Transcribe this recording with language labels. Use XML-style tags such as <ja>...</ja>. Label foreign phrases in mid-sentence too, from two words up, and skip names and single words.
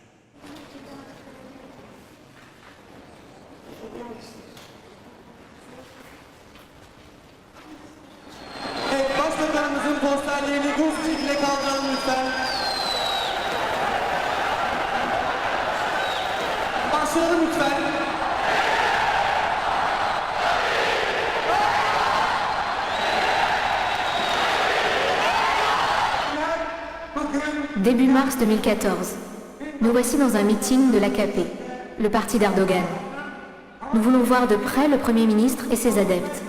<tr>Evet, başbakanımızın posterlerini bu şekilde kaldıralım lütfen. Başlayalım lütfen.</tr> <fr>Début mars 2014, nous voici dans un meeting de l'AKP, le parti d'Erdogan. Nous voulons voir de près le Premier ministre et ses adeptes.</fr>